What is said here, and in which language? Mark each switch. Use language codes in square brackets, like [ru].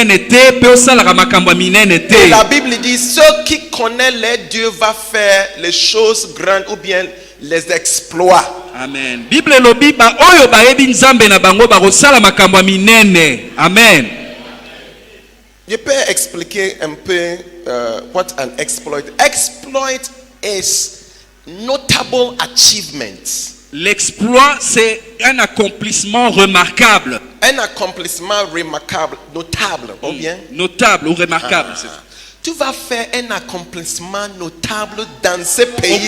[fr] Et la Bible dit, ceux qui connaissent les dieux vont faire les choses grandes ou bien les exploits. [ln] Amen. Bible lobi ba oyo bayebi nzambe na bango ba kosala makambo minene. Amen. [fr] Je peux expliquer un peu [en] what an exploit. Exploit is notable achievement. [fr] L'exploit, c'est un accomplissement remarquable. Un accomplissement remarquable, notable, ou bien? Notable ou remarquable. Tu vas faire un accomplissement notable dans ce pays.